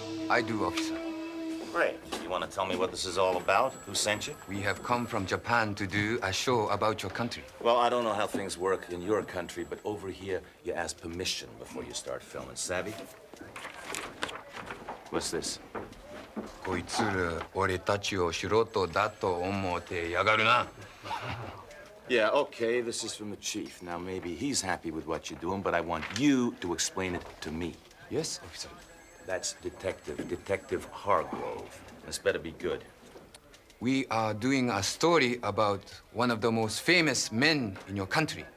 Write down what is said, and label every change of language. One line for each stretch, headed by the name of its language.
English: I do, officer. Great. You want to tell me what this is all about? Who sent you? We have come from Japan to do a show about your country. Well, I don't know how things work in your country, but over here, you ask permission before you start filming. Savvy? What's this?
Japanese: こいつら俺たちを素人だと思ってやがるな。
English: Yeah, okay, this is from the chief. Now, maybe he's happy with what you're doing, but I want you to explain it to me. Yes, officer. That's Detective Hargrove. This better be good. We are doing a story about one of the most famous men in your country.